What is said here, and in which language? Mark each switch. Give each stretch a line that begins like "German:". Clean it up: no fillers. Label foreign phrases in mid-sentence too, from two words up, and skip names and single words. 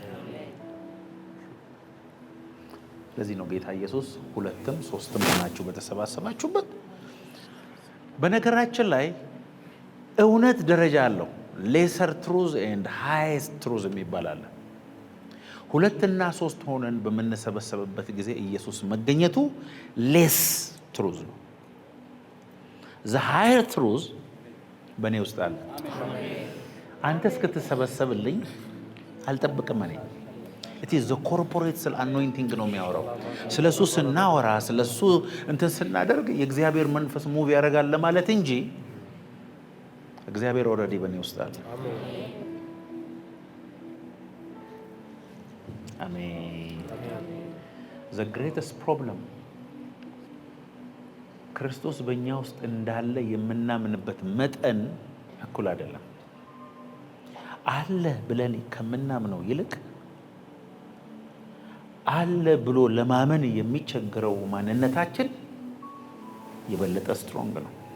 Amharic: ለዚህ ነው ጌታ ኢየሱስ 2ም 3ም ሆናችሁ በተሰባሰባችሁበት። በነገራችን ላይ እውነት ደረጃ አለው።
English: lesser truth and highest truth
Amharic: የሚባል አለ። 2 እና 3 ሆነን በምንሰበሰብበት ጊዜ ኢየሱስ መገኘቱ
English: less truth
Amharic: ነው።
English: the higher truth
Amharic: በእኔ ውስጥ አለ። አንተ እስክትሰበሰብልኝ አልጠብቅም። እኔ
English: it is the corporate anointing
Amharic: ነው የሚያወራው። ስለሱ ስናወራ ስለሱ እንትን ስናደርግ የእግዚአብሔር መንፈስ ሙቭ ያደርጋል ለማለት እንጂ እግዚአብሔር ኦልሬዲ በእኔ ውስጥ አለ። አሜን።
English: the greatest problem
Amharic: ክርስቶስ በእኛ ውስጥ እንዳለ የምናምንበት መጠን እኩል አይደለም። አለ ብለን ከምናምነው ይልቅ አለ ብሎ ለማመን የሚቸገረው ማንነታችን የበለጠ ስትሮንግ ነው።